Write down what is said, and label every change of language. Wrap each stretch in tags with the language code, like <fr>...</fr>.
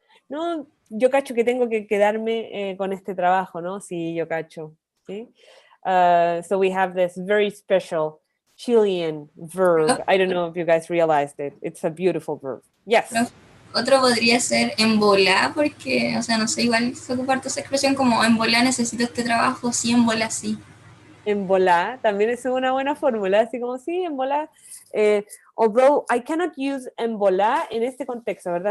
<es>No, yo cacho que tengo que quedarme con este trabajo, ¿no? Sí, yo cacho. ¿Sí?</es> <en>So we have this very special Chilean verb. I don't know if you guys realized it. It's a beautiful verb. Yes.</en> <es>Otro podría ser en volá, porque, o sea, no sé, igual se ocupa esa expresión como en volá necesito este trabajo, sí, en volá sí. En volá también es una buena fórmula, así como sí, en volá.</es> <en>Although I cannot use</en> <es>en volá en este contexto, ¿verdad?</es>